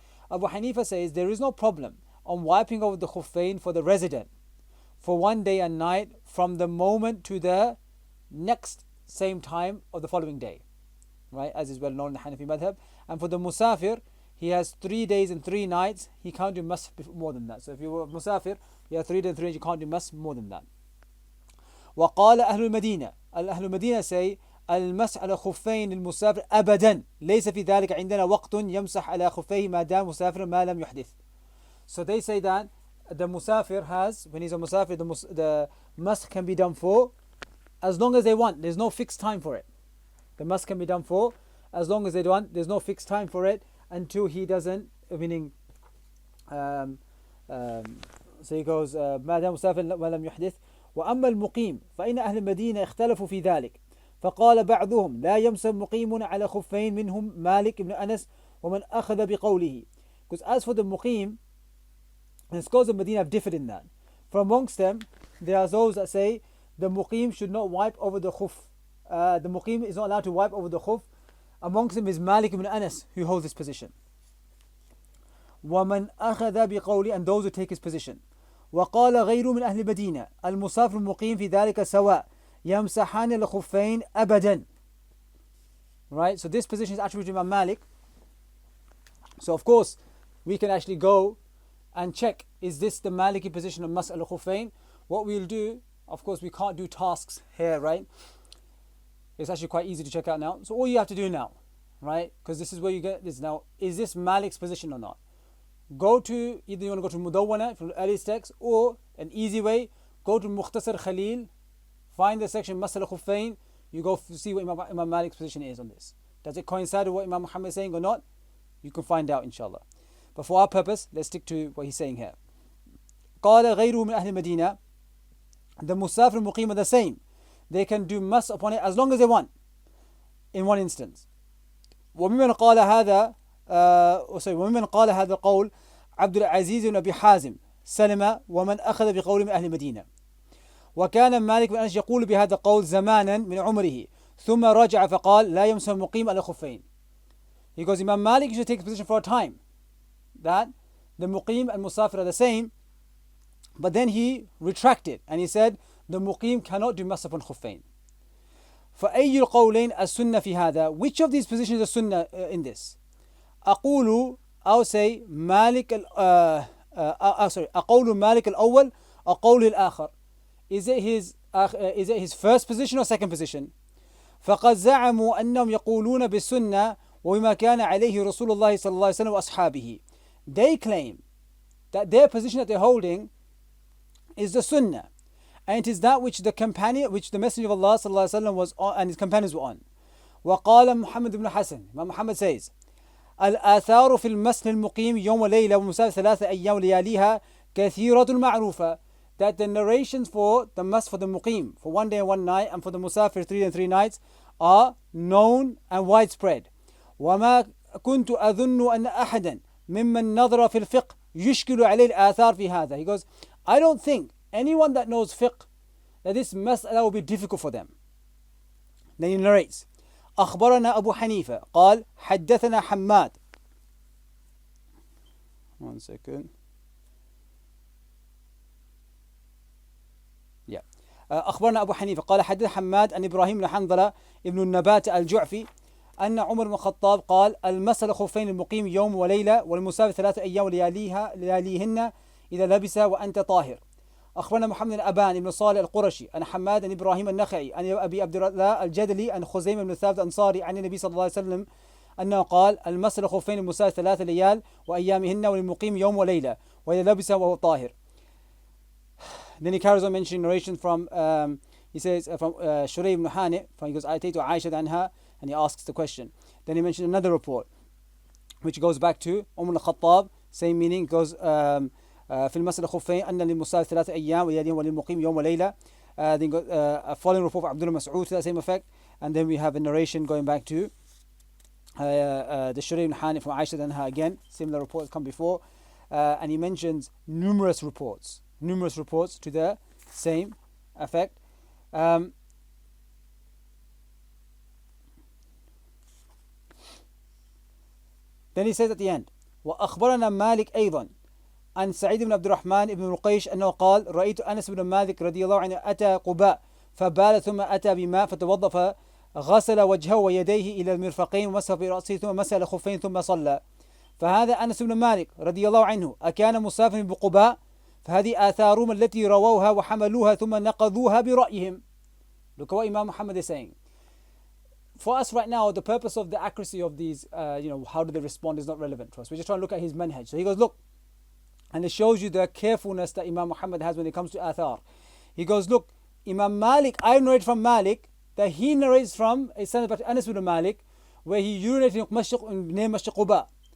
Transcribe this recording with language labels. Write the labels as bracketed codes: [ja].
[en] Abu Hanifa says there is no problem on wiping over the khuffain for the resident for 1 day and night from the moment to the next same time of the following day, right, as is well known in the Hanafi madhab. And for the musafir, he has 3 days and 3 nights, he can't do mas more than that. So if you were musafir, you have 3 days and 3 nights, you can't do mas more than that. [ar] وقال أهل المدينة المدينة [en] say [ar] المسح على خفين المسافر أبدا ليس في ذلك عندنا وقت يمسح على خفيه ما دام مسافر ما لم يحدث. [en] So they say that the musafir has, when he's a musafir, the mask can be done for as long as they want. There's no fixed time for it. The mask can be done for as long as they want. There's no fixed time for it until he doesn't, meaning, so he goes, [ar] ما دام مسافر ولم يحدث. وأما المقيم فإن أهل المدينة اختلفوا في ذلك فقال بعضهم لا يمسح مقيم على خفين منهم مالك بن أنس ومن أخذ بقوله. [en] Because as for the muqim, the scholars of Medina have differed in that. From amongst them, there are those that say the muqim should not wipe over the khuf. The muqim is not allowed to wipe over the khuf. Amongst them is Malik ibn Anas, who holds this position. [ar] وَمَنْ أَخَذَ بِقَوْلِ, [en] and those who take his position. [ar] وقال غير من أهل المدينة المسافر المقيم في ذلك سواء يمسحان الخفين أبدا. [en] Right, so this position is attributed to Imam Malik. So of course, we can actually go and check, is this the Maliki position of Mas'al al-Khuffayn? What we'll do, of course we can't do tasks here, right? It's actually quite easy to check out now. So all you have to do now, right? Because this is where you get this now. Is this Malik's position or not? Go to, either you want to go to Mudawwana from the earliest text, or an easy way, go to Mukhtasar Khalil, find the section Mas'al al-Khuffayn, you go see what Imam Malik's position is on this. Does it coincide with what Imam Muhammad is saying or not? You can find out inshallah. But for our purpose, let's stick to what he's saying here. [ar] قال غيره من أهل المدينة, [en] the musafir and muqim are the same. They can do mas upon it as long as they want, in one instance. [ar] وممن قال هذا وممن قال هذا القول عبد العزيز بن أبي حازم سلم ومن أخذ بقول من أهل المدينة. وكان مالك بن أنس يقول بهذا القول زمانا من عمره ثم رجع فقال لا يمسح المقيم على الخفين. [en] He goes, Imam Malik used to take a position for a time that the muqim and musafir are the same, but then he retracted and he said the muqim cannot do mas upon khuffain. [ar] فأي القولين السنة في هذا? [en] Which of these positions is sunnah in this? [ar] أقول, [en] I'll say [ar] مالك أقول مالك الأول أقول الآخر. [en] Is it his first position or second position? [ar] فقد زعموا أنهم يقولون بالسنة وما كان عليه رسول الله صلى الله عليه وسلم وأصحابه. [en] They claim that their position that they're holding is the sunnah, and it is that which the Messenger of Allah [ar] صلى الله عليه وسلم [en] was on and his companions were on. [ar] وقال محمد بن حسن, [en] Imam Muhammad says, [ar] الآثار في المسح المقيم يوم وليلة ومسافر ثلاثة أيام لياليها كثيرة معروفة. [en] That the narrations for the mas for the muqim for 1 day and 1 night and for the musafir 3 and 3 nights are known and widespread. [ar] وما كنت أظن أن أحدا ممن نظر في الفقه يشكل عليه الآثار في هذا. [en] He goes, I don't think anyone that knows fiqh that this mas'ala will be difficult for them. Then he narrates, [ar] أخبرنا أبو حنيفة قال حدثنا حماد. [en] One second. [ar] أخبرنا أبو حنيفة قال حدث حماد أن إبراهيم بن حنظلة ابن النبات الجعفي أن عمر بن الخطاب قال المسح خفين المقيم يوم وليلة والمسافر 3 أيام لياليهن إذا لبس وأنت طاهر. أخبرنا محمد بن أبان بن صالح القرشي أن حماد أن إبراهيم النخعي أن أبي عبد الله الجدلي أن خزيمة بن ثابت الأنصاري عن النبي صلى الله عليه وسلم أنه قال المسح خفين المسافر 3 ليال وأيامهن وللمقيم يوم وليلة وإذا لبس وهو طاهر. [en] Then he carries on mentioning narration from, he says, from Shurayh ibn Hani, he goes, [ar] Ayataytu Aisha anha, [en] and he asks the question. Then he mentioned another report, which goes back to al-Khattab, same meaning, goes, [ar] في المسألة خفين أن للمسافر 3 أيام ويليهم وللمقيم يوم وليلة. [en] Then goes, a following report from Abdullah Mas'ud to that same effect. And then we have a narration going back to the Shurayh ibn Hani from Aisha anha again, similar reports come before. And he mentions numerous reports to the same effect. [ar] Then he says at the end, وأخبرنا مالك أيضا عن سعيد بن عبد الرحمن بن رقيش أنه قال رأيت أنس بن مالك رضي الله عنه أتى قباء فبال ثم أتى بماء فتوضأ فغسل وجهه ويديه إلى المرفقين ومسح برأسه ثم مسح الخفين ثم صلى. فهذا أنس بن مالك رضي الله عنه أكان مسافرا بقباء؟ فهذه آثارهم التي رووها وحملوها ثم نقضوها برأيهم. [en] Look at what Imam Muhammad is saying. For us right now, the purpose of the accuracy of these, how do they respond is not relevant to us. We're just trying to look at his manhaj. So he goes, look, And it shows you the carefulness that Imam Muhammad has when it comes to athar. He goes, look, Imam Malik, I narrate from Malik that he narrates from a son of Anas ibn Malik, where he urinated near Masjid Quba.